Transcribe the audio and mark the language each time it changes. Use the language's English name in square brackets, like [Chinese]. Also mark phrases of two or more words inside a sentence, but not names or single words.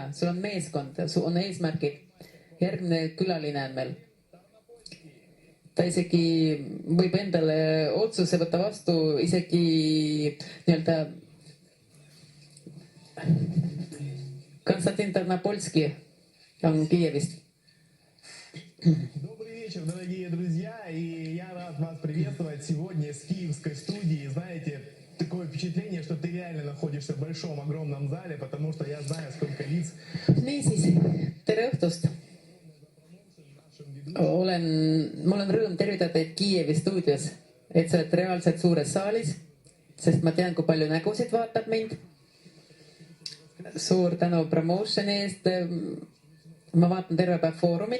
[Estonian] Sul on meeskond, sul on eesmärgid. Järgmine külaline on meil. Ta isegi võib endale otsuse võtta vastu, isegi nii-öelda Konstantin Tarnopolski on Kiievist. [Russian] Добрый вечер, дорогие друзья, и я рад вас приветствовать сегодня с киевской студии. Знаете, такое впечатление, что ты реально находишься в большом, огромном зале, потому что я знаю, сколько лиц. [Estonian] Niisiis, tere õhtust. Mul on rõõm tervitada teid Kiievi stuudios, et sa oled reaalselt suures saalis, sest ma tean, kui palju nägusid vaatab mind. Suur tänu promotioni eest. Ma vaatan terve päev foorumid.